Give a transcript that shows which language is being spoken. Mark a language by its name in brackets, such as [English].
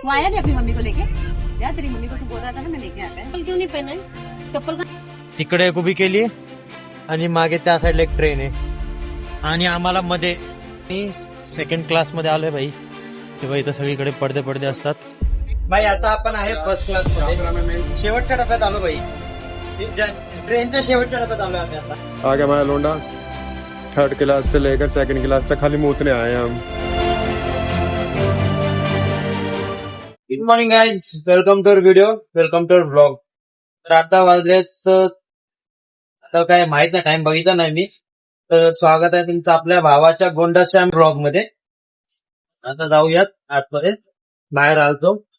[Hindi] तू आया नहीं अपनी मम्मी को लेके? यार तेरी मम्मी को तू बोल रहा था ना मैं लेके आता है, क्यों नहीं पहना है चप्पल का? [Marathi] तिकडे एक उभी केली आणि मागे त्या साईडला एक ट्रेन आहे आणि आम्हाला मध्ये मी सेकंड क्लास मध्ये आलोय भाई. तेव्हा इथं सगळीकडे पडदे पडदे असतात. भाई आता आपण आहे फर्स्ट क्लास मध्ये शेवटच्या डब्यात आलो भाई. ट्रेनच्या शेवटच्या डब्यात आलोय आम्ही आता. [Hindi] आ गया हमारा लोंडा. थर्ड क्लास से लेकर सेकंड क्लास तक खाली मूतने आए हैं हम. [English] Good morning guys, welcome to video, welcome to blog. [Marathi] तर आता वाजलेत आता काय माहित नाही, टाइम बघितला नाही मी. तर स्वागत आहे तुमचं आपल्या भावाच्या गोंडाश्याम ब्लॉग मध्ये. आता जाऊयात आतमध्ये, बाहेर आलतो.